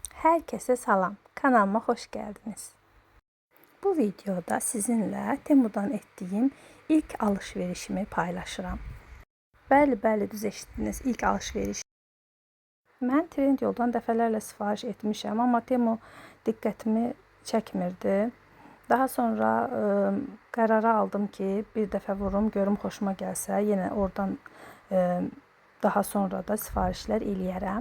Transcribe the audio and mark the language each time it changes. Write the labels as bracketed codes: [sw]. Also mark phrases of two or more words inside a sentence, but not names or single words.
[tr] Herkese salam, kanalıma hoş geldiniz. Bu videoda sizinle Temu'dan ettiğim ilk alışverişimi paylaşıram. [az] Bəli, düz eşitdiniz, ilk alışveriş. Mən Trendyoldan dəfələrlə sifariş etmişəm, amma Temu diqqətimi çəkmirdi. Daha sonra qərara aldım ki, bir dəfə vurum, görüm xoşuma gəlsə, yenə oradan daha sonra da sifarişlər eləyərəm.